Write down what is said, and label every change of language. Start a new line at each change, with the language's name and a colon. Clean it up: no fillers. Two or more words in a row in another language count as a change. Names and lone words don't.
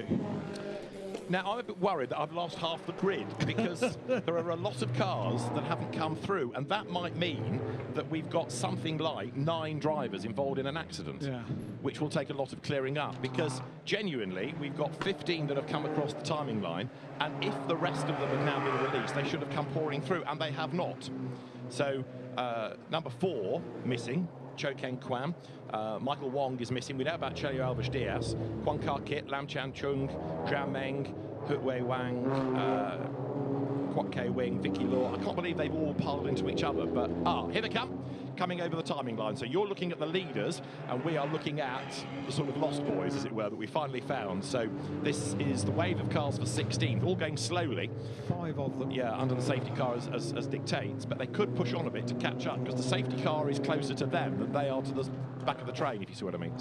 English: Now, I'm a bit worried that I've lost half the grid because there are a lot of cars that haven't come through, and that might mean that we've got something like 9 drivers involved in an accident, which will take a lot of clearing up, because genuinely we've got 15 that have come across the timing line, and if the rest of them have now been released, they should have come pouring through, and they have not. So number 4 missing, Cho Keng Kwan. Michael Wong is missing. We know about Chelio Alves Diaz, Kwang Kar Kit, Lam Chan Chung, Zhao Meng, Hu Wei Wang, Kwok Kei Wing, Vicky Law. I can't believe they've all piled into each other, but here they come, coming over the timing line. So you're looking at the leaders, and we are looking at the sort of lost boys, as it were, that we finally found. So this is the wave of cars for 16th, all going slowly. 5 of them. Yeah, under the safety car as dictates, but they could push on a bit to catch up, because the safety car is closer to them than they are to the back of the train, if you see what I mean.